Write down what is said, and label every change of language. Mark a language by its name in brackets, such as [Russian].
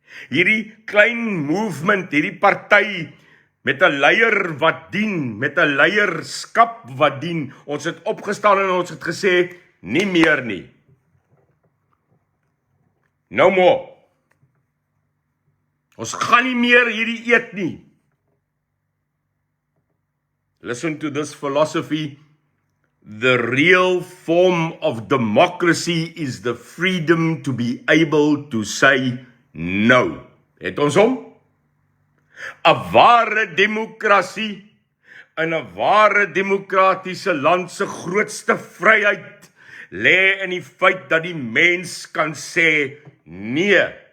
[Afrikaans] Hierdie klein movement, hierdie party met 'n leier wat dien, met 'n leierskap wat dien. Ons het opgestaan en ons het gesê, nie meer nie. [English] No more. [Afrikaans] Ons gaan nie meer hierdie eet nie. [English] Listen to this philosophy. The real form of democracy is the freedom to be able to say no. [Afrikaans] Het ons hom? 'n Ware demokrasie in 'n ware demokratiese land se grootste vryheid lê in die feit dat die mens kan sê nee.